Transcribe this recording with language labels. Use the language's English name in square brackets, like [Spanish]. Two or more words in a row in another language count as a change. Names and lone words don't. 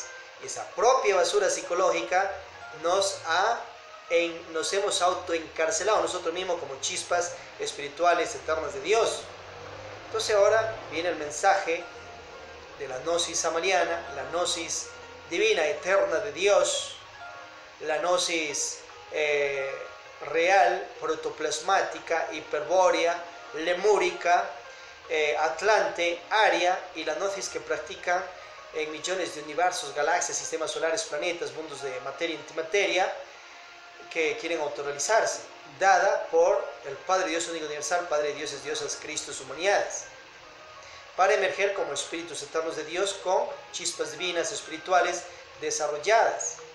[Spanish] Y esa propia basura psicológica nos hemos autoencarcelado nosotros mismos como chispas espirituales eternas de Dios. Entonces ahora viene el mensaje de la gnosis samariana, la gnosis divina, eterna de Dios, la gnosis real, protoplasmática, hiperbórea, lemúrica, atlante, aria, y la gnosis que practica en millones de universos, galaxias, sistemas solares, planetas, mundos de materia y antimateria, que quieren autorrealizarse, dada por el Padre Dios único universal, Padre de dioses, diosas, Cristos, humanidades, para emerger como espíritus eternos de Dios con chispas divinas, espirituales, desarrolladas.